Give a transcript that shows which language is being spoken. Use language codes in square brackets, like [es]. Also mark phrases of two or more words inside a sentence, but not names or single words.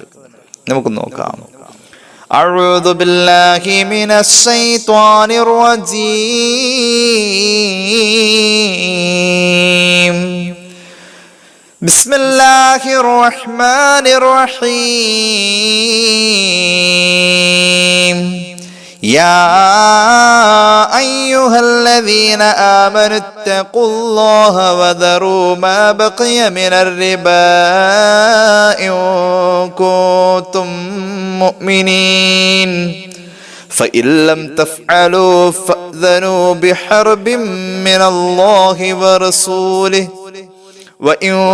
[ml] നമുക്ക് നോക്കാം. [ar] أعوذ بالله من الشيطان الرجيم. بسم الله الرحمن الرحيم. يا أيها الذين آمنوا اتقوا الله وذروا ما بقي من الربا إن كنتم مؤمنين فإن لم تفعلوا فأذنوا بحرب من الله ورسوله وإن